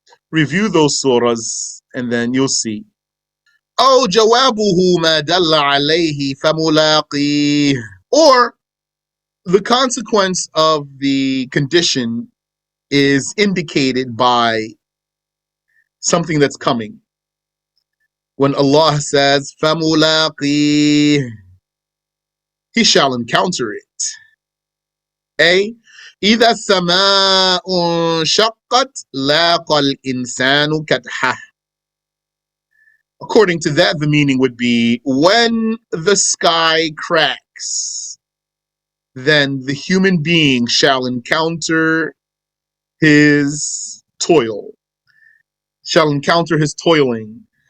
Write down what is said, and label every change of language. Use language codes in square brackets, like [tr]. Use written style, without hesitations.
[en] Review those surahs and then you'll see. [ar] أو جوابه ما دل عليه فملاقيه, [en] or the consequence of the condition is indicated by something that's coming. When Allah says فملاقيه, he shall encounter it. [ar] A, إذا السماء انشقت لاقى الإنسان كدحه. [en] According to that, the meaning would be, when the sky cracks, then the human being shall encounter his toil, shall encounter his toiling.